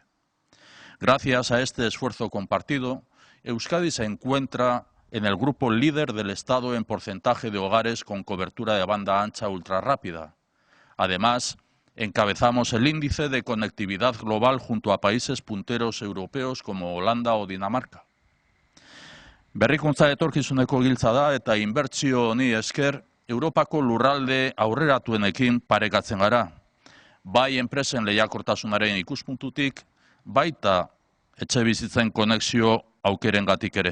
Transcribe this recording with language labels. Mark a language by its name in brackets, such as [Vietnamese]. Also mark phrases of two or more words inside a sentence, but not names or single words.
[Spanish] Gracias a este esfuerzo compartido, Euskadi se encuentra en el grupo líder del Estado en porcentaje de hogares con cobertura de banda ancha ultrarrápida. Además, encabezamos el índice de conectividad global junto a países punteros europeos como Holanda o Dinamarca. [Basque] Berrikuntza etorkizuneko giltza da eta inbertsio honi esker Europako lurralde aurreratuenekin parekatzen gara. Bai enpresen lehiakortasunaren ikuspuntutik, baita etxebizitzen konexio aukerengatik ere.